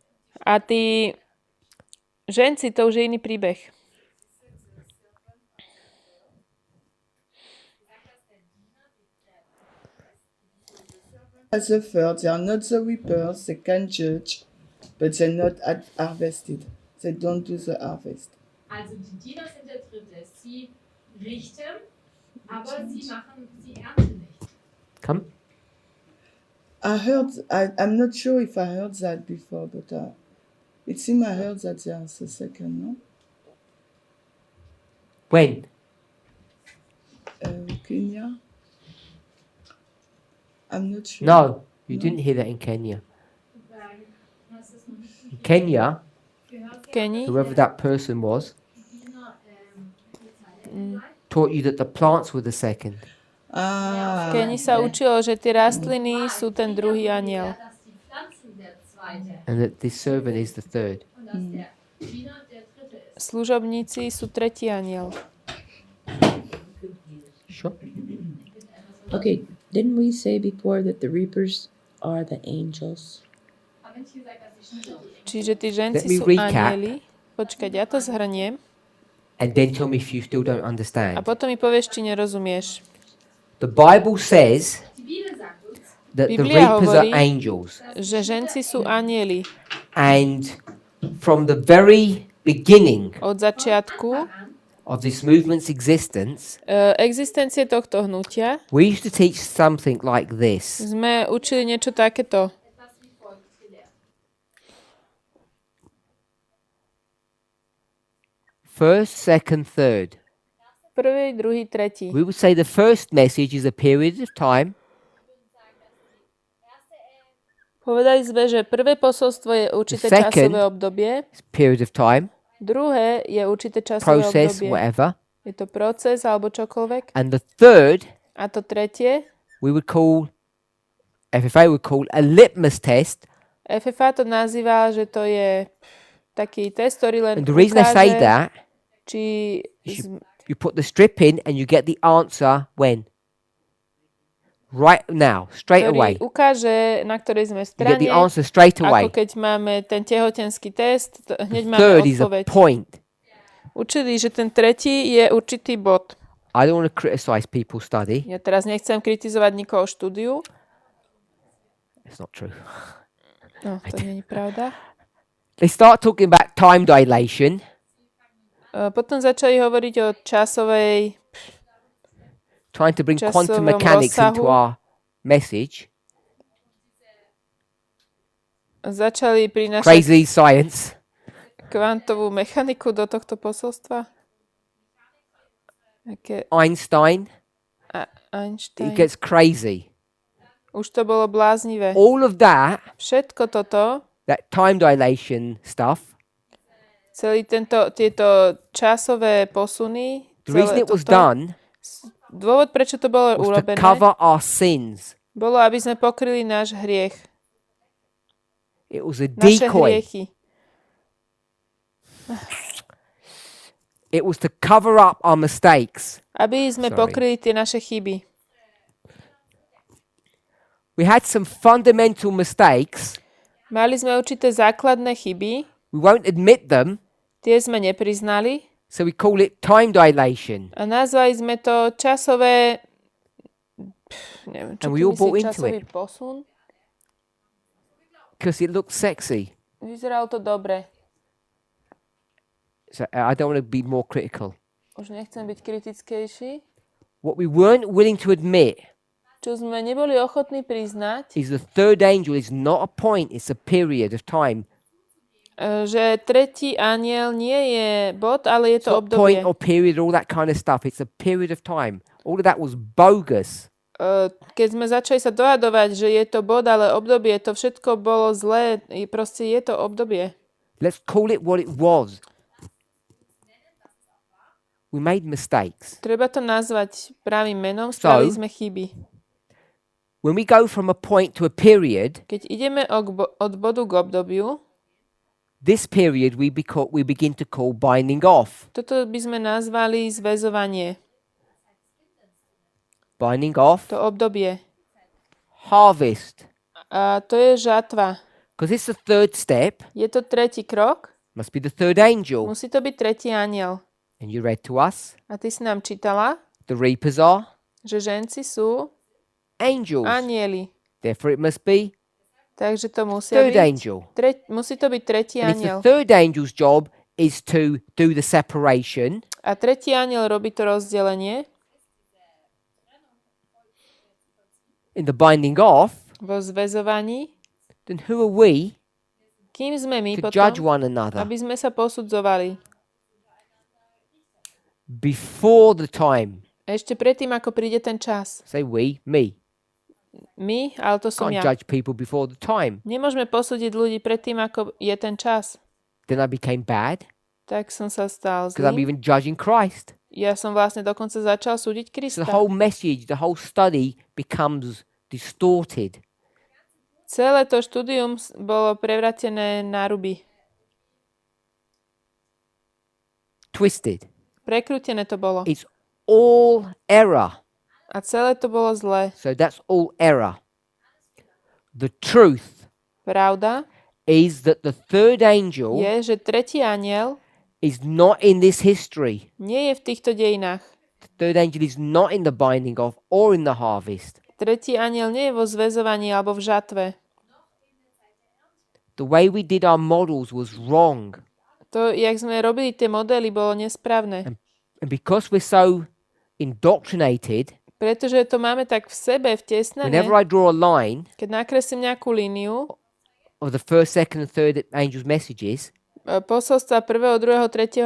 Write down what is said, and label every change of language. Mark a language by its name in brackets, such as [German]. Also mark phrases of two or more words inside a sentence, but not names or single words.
[Slovak] A tí ženci, to už je iný príbeh. [English] As a third, they are not the reapers, they can judge, but they're not harvested. They don't do the harvest. [German] Also die Diener sind der dritte. Sie richten, aber sie ernten nicht. [English] Come. I'm not sure if I heard that before, but it seems I heard that they are the second, no? When? Kenya? I'm not sure. No, you didn't hear that in Kenya. In Kenya, [Slovak] V Kenii [English] whoever that person was, taught you that the plants were the second. [Slovak] v Kenii sa učilo, že tie rastliny sú ten druhý aniel. [German] Dass die Pflanzen der zweite [English] And that this servant is the third. [German] und dass der Diener der dritte ist. [Slovak] Služobníci sú tretí aniel. [English] Sure. Okay, didn't we say before that the reapers are the angels? [German] Haben nicht gesagt, dass die Schnitte [Slovak] Čiže tí ženci [English] Let me [Slovak] sú [English] recap. [Slovak] anieli. Počkať, ja to zhrniem. [English] And then tell me if you still don't [Slovak] A [English] understand. [Slovak] potom mi povieš, či nerozumieš. [English] The Bible says [German] Die Bibel sagt uns, [English] that the [Slovak] Biblia [English] reapers are [Slovak] hovorí, [English] angels. [Slovak] že ženci sú anieli. [English] And from the very beginning [Slovak] Od začiatku [English] of this movement's existence, [Slovak] existencie tohto hnutia [English] we used to teach something like this. [Slovak] sme učili niečo takéto. [English] First, second, third. [Slovak] Prvý, druhý, tretí. [English] We would say the first message is a period of time. [Slovak] Povedali sme, že prvé posolstvo je určité [English] The second [Slovak] časové obdobie, [English] period of time, [Slovak] druhé je určité časové [English] process, [Slovak] obdobie. [English] whatever. [Slovak] Je to proces alebo čokoľvek. [English] And the third, [Slovak] A to tretie, [English] we would call, FFA would call a litmus test. [Slovak] FFA to nazýva, že to je taký test, ktorý len [English] And the reason I say [Slovak] ukáže, [English] that, [Slovak] či [English] you put the strip in and you get the answer when? Right now, straight away. [Slovak] ktorý ukáže, na ktorej sme [English] You get [Slovak] strane, [English] the answer straight away. [Slovak] ako keď máme ten tehotenský test, hneď máme [English] Third is a [Slovak] odpoveď. [English] point. [Slovak] Učili, že ten tretí je určitý bod. [English] I don't want to criticize people's study. [Slovak] Ja teraz nechcem kritizovať nikoho štúdiu. [English] It's not true. [Slovak] No, to nie je pravda. [English] They start talking about time dilation. [Slovak] Potom začali hovoriť o časovej, [English] Trying to bring quantum [Slovak] časovom [English] mechanics into [Slovak] rozsahu. [English] our message. [Slovak] Začali prinášať [English] Crazy science. [Slovak] kvantovú mechaniku do tohto posolstva. Aké [English] Einstein. [Slovak] Einstein. [English] It gets crazy. [Slovak] Už to bolo bláznivé. [English] All of that, [Slovak] Všetko toto, [English] that time dilation stuff, [Slovak] tieto časové posuny, [English] the reason it was [Slovak] toto, [English] done [Slovak] dôvod, prečo to bolo [English] was to [Slovak] urobené, [English] cover our sins. [Slovak] bolo, aby sme pokryli náš hriech. [English] It was a [Slovak] Naše [English] decoy. [Slovak] hriechy. [English] It was to cover up our mistakes. [Slovak] Aby sme [English] Sorry. [Slovak] pokryli tie naše chyby. [English] We had some fundamental mistakes. [Slovak] Mali sme určité základné chyby, [English] We won't admit them, [Slovak] tie sme nepriznali [English] so we call it time dilation. [Slovak] a nazvali sme to časové, neviem, čo [English] And we all [Slovak] tým [English] bought [Slovak] myslí, [English] into [Slovak] časový [English] it. [Slovak] posun. [English] Because it looked sexy. [Slovak] Vyzeralo to dobre. [English] So I don't want to be more critical. [Slovak] Už nechcem byť kritickejší. [English] What we weren't willing to admit [Slovak] Čo sme neboli ochotní priznať, [English] is the third angel is not a point, it's a period of time. [Slovak] že tretí anjel nie je bod, ale je [English] It's [Slovak] to [English] not point [Slovak] obdobie. [English] or period, all that kind of stuff. It's a period of time. All of that was bogus. [Slovak] Keď sme začali sa dohadovať, že je to bod, ale obdobie, to všetko bolo zlé. Proste je to obdobie. [English] Let's call it what it was. We made mistakes. [Slovak] Treba to nazvať pravým menom, spravili sme chyby. [English] When we go from a point to a period, [Slovak] Keď ideme od bodu k obdobiu, [English] this period we begin to call binding off. [Slovak] toto by sme nazvali zväzovanie. [English] Binding off, [Slovak] To obdobie. [English] harvest. [Slovak] A to je žatva. [English] Because it's the third step, [Slovak] Je to tretí krok, [English] must be the third angel. [Slovak] musí to byť tretí anjel. [English] And you read to us, [Slovak] A ty si nám čítala, [English] the reapers are [Slovak] že ženci sú [English] angels. [Slovak] anjeli. [English] Therefore it must be [Slovak] Takže to musia [English] third [Slovak] byť, [English] angel. [Slovak] musí to byť tretí [English] And if the [Slovak] anjel. [English] third angel's job is to do the separation, [Slovak] A tretí anjel robí to rozdelenie [English] in the binding off, [Slovak] vo zväzovaní. [English] then who are we [Slovak] Kým sme my [English] to judge [Slovak] potom, [English] one another [Slovak] aby sme sa posudzovali. [English] before the time? [Slovak] Ešte predtým, ako príde ten čas. [English] Say we, me. [Slovak] My, ale to som [English] Can't [Slovak] ja. [English] judge people before the time. [Slovak] Nemôžeme posúdiť ľudí predtým, ako je ten čas. [English] Then I became bad [Slovak] Tak som sa stal [English] because I'm [Slovak] zlým. [English] even judging Christ. [Slovak] Ja som vlastne dokonca začal súdiť [English] So [Slovak] Krista. [English] the whole message, the whole study becomes distorted. [Slovak] Celé to štúdium bolo prevratené na ruby. [English] Twisted. [Slovak] Prekrútené to bolo. [English] It's all error. [Slovak] A celé to bolo zlé. [English] So that's all error. The truth [Slovak] Pravda [English] is that the third angel [Slovak] je, že tretí anjel [English] is not in this history. [Slovak] nie je v týchto dejinách. [English] The third angel is not in the binding of or in the harvest. [Slovak] Tretí anjel nie je vo zväzovaní alebo v žatve. [English] The way we did our models was wrong. [Slovak] To, jak sme robili tie modely, bolo nesprávne. [English] And because we're so indoctrinated, [Slovak] Pretože to máme tak v sebe vtesnané, [English] whenever I draw a line [Slovak] keď nakreslím nejakú líniu [English] of the first, second, and third angel's messages, [Slovak] posolstva 1., 2., 3.